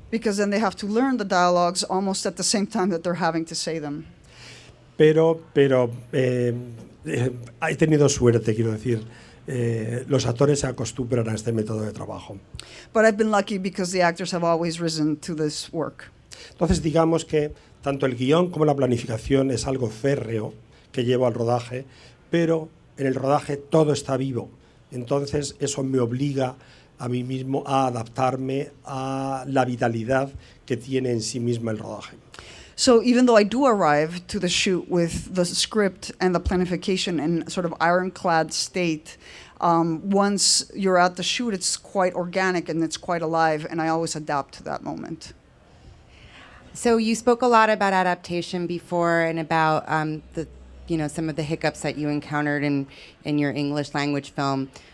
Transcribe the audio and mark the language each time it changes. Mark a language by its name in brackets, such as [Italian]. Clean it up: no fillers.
[English] Because then they have to learn the dialogues almost at the same time that they're having to say them. [Spanish] Pero he tenido suerte, quiero decir. Los actores se acostumbran a este método de trabajo. [English] But I've been lucky because the actors have always risen to this work. [Spanish] Entonces, digamos que tanto el guión como la planificación es algo férreo que llevo al rodaje, pero en el rodaje todo está vivo. Entonces, eso me obliga a mí mismo a adaptarme a la vitalidad que tiene en sí misma el rodaje. [English] So even though I do arrive to the shoot with the script and the planification in sort of ironclad state, once you're at the shoot, it's quite organic and it's quite alive, and I always adapt to that moment. So you spoke a lot about adaptation before and about some of the hiccups that you encountered in your English language film.